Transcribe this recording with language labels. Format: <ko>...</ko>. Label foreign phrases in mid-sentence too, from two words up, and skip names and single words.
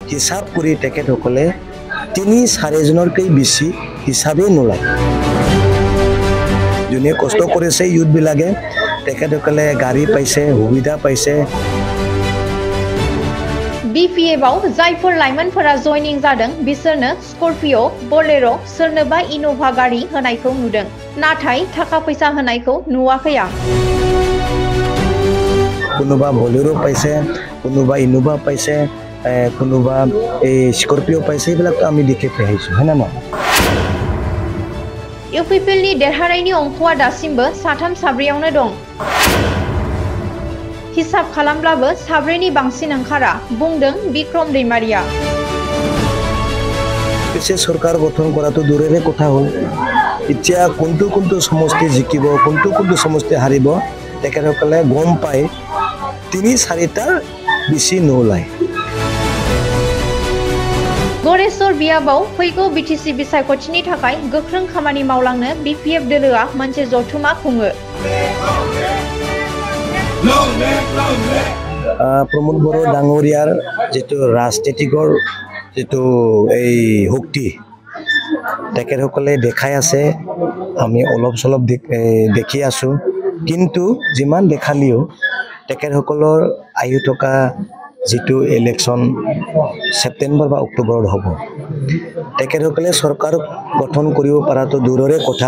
<as>হিচাপ কৰি তেখেতসকলে ৩-৪ জনৰকৈ বেছি হিচাপেই নোলায়। যোনে কষ্ট কৰিছে ইউথবিলাকে তেখেতসকলে গাড়ী পাইছে, সুবিধা পাইছে।</as> <brx>BPF-आव जायफोर लाइमोनफोरा जयनिं जादों बिसोरनो स्कर्पिय', बलेर', सोरनोबा इन'भा गारि होनायखौ नुदों, नाथाय थाखा फैसा होनायखौ नुवाखै आं।</brx> <as>কোনোবা বলেৰ' পাইছে, কোনোবা ইন'ভা পাইছে, কোনোবা এই স্কৰ্পিঅ' পাইছে, এইবিলাকতো আমি দেখি পাইছোঁ, হয় না নহয়?</as> <brx>इउपिपिएलनि देरहानायनि अंकआ दासिमबो 3-4आवनो दं। हिसाब खालामब्लाबो 4नि बांसिन ओंखारा, बुंदों बिक्रम दैमारिया।</brx> <as>পিছে চৰকাৰ গঠন কৰাটো দূৰৰে কথা হ'ল। এতিয়া কোনটো সমষ্টি জিকিব, কোনটো সমষ্টি হাৰিব তেখেতসকলে গম পায় ৩-৪টাৰ বেছি নোলায়।</as> <brx>गरेस्वर बियाबाव फैगौ बिटिसि बिसायख'थिनि थाखाय गोख्रों खामानि मावलांनो BPF दोलोआ मोनसे जथुमा खुङो।</brx> <as>प्रमोद बर' डाঙৰীয়াৰ যিটো ৰাজনীতিকৰ যিটো এই শক্তি তেখেতসকলে দেখাই আছে, আমি অলপ চলপ দেখি আছোঁ। কিন্তু যিমান দেখালেও তেখেতসকলৰ আহি থকা যিটো</as> <en>election September</en> <as>বা অক্টোবৰত হ'ব, তেখেতসকলে চৰকাৰ গঠন কৰিব পৰাটো দূৰৰে কথা।</as>